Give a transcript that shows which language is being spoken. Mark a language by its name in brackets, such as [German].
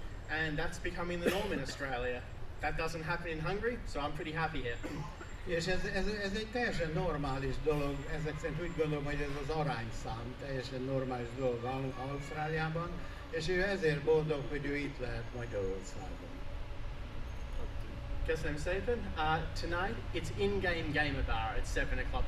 [English] And that's becoming the norm in Australia. That doesn't happen in Hungary, so I'm pretty happy here. [Hungarian] És ez egy teljesen normális dolog, ezek szerint úgy gondolom, hogy ez az arányszám, teljesen normális dolog Ausztráliában, és ő ezért boldog, hogy ő itt lehet Magyarországon. Köszönöm szépen. [English] Tonight it's in-game gamer bar at 7 o'clock.